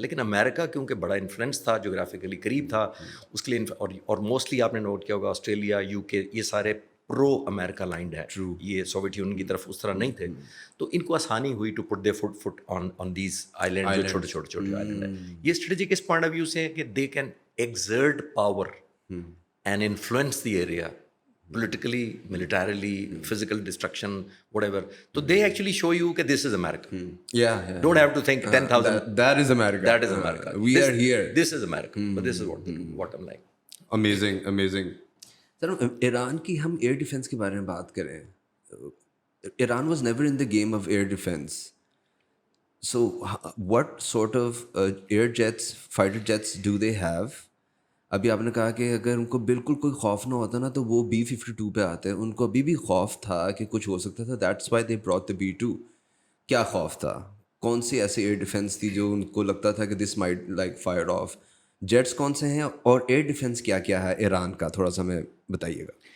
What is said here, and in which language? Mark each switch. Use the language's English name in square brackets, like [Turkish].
[Urdu] لیکن امریکہ کیونکہ بڑا انفلوئنس تھا, جغرافیکلی قریب تھا, اس کے لیے, اور موسٹلی آپ نے نوٹ کیا ہوگا آسٹریلیا, یو کے, یہ سارے پرو امریکہ لائنڈ ہے, یہ سوویت یونین کی طرف اس طرح نہیں تھے. تو ان کو آسانی ہوئی [English] to put their feet on these island, [Urdu] جو چھوٹے چھوٹے آئیلینڈ ہیں. یہ strategic اس point of view سے ہے کہ [English] They can exert power and influence the area politically, militarily, physical destruction, whatever. So they actually show you that this is America. Yeah. Don't have to think 10,000. That is America. That is America. We are here. This is America. But this is what I'm like. Amazing. [Urdu] سر ایران کی ہم year defence کے بارے میں بات کریں. [English] Iran was never in the game of air defence. So what sort of air jets, fighter jets do they have? [Urdu] ابھی آپ نے کہا کہ اگر ان کو بالکل کوئی خوف نہ ہوتا نا تو وہ B-52 پہ آتے. ان کو ابھی بھی خوف تھا کہ کچھ ہو سکتا تھا, [English] That's why they brought the B-2. [Urdu] کیا خوف تھا؟ کون سی ایسی ایئر ڈیفینس تھی جو ان کو لگتا تھا کہ this might like fire of? Jets کون سے ہیں, اور ایئر ڈیفینس کیا کیا ہے ایران کا, تھوڑا سا ہمیں بتائیے گا.